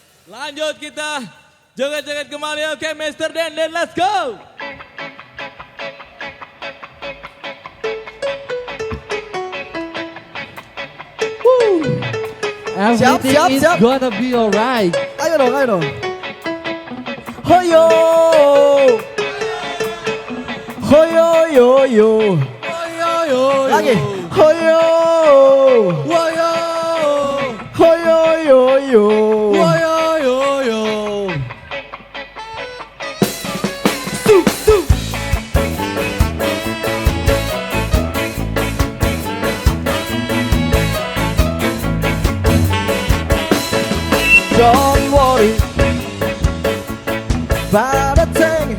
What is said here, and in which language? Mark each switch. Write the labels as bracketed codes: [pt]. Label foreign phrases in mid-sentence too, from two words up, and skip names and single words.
[id] Lanjut kita joget-joget kembali. Oke, Mr. Dan, [en] let's go. Everything is [id] siap. [en] gonna be alright. [id] Ayo dong. Hoyo, hoyo, yo, yo. Lagi, hoyo, Woyo, hoyo, yo, yo. woyo. [en] Don't worry about a thing.